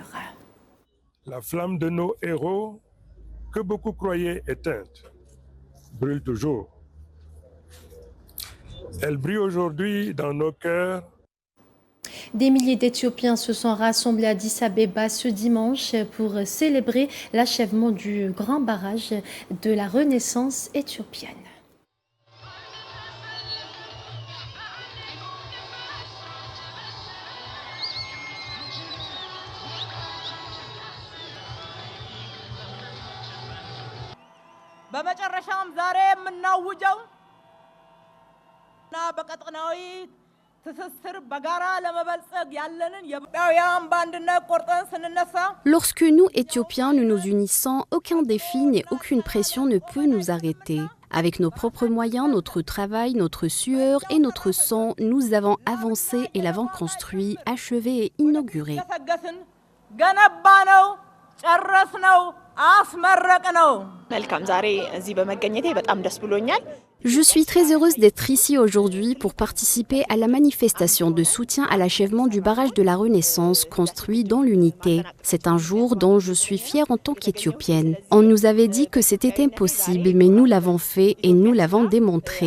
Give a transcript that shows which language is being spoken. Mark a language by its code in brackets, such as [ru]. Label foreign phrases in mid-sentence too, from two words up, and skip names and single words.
[fr] La flamme de nos héros, que beaucoup croyaient éteinte, brûle toujours. Elle brille aujourd'hui dans nos cœurs. Des milliers d'Éthiopiens se sont rassemblés à Addis Abeba ce dimanche pour célébrer l'achèvement du grand barrage de la Renaissance éthiopienne. [am] በመጨረሻም ዛሬ የምናውጀው እና በቀጠናዊ ትስስር በጋራ ለመበልጸግ ያለንን የኢትዮጵያውያን በአንድነት ቆርጠን ስንነሳ [fr] Lorsque nous, Éthiopiens, nous nous unissons, aucun défi ni aucune pression ne peut nous arrêter. Avec nos propres moyens, notre travail, notre sueur et notre sang, nous avons avancé et l'avons construit, achevé et inauguré. [am] ገነባነው ጨረስነው አስመረቅነው መልካም ዛሬ እዚህ በመገኘቴ በጣም ደስ ብሎኛል [fr] Je suis très heureuse d'être ici aujourd'hui pour participer à la manifestation de soutien à l'achèvement du barrage de la Renaissance construit dans l'unité. C'est un jour dont je suis fière en tant qu'Éthiopienne. On nous avait dit que c'était impossible, mais nous l'avons fait et nous l'avons démontré.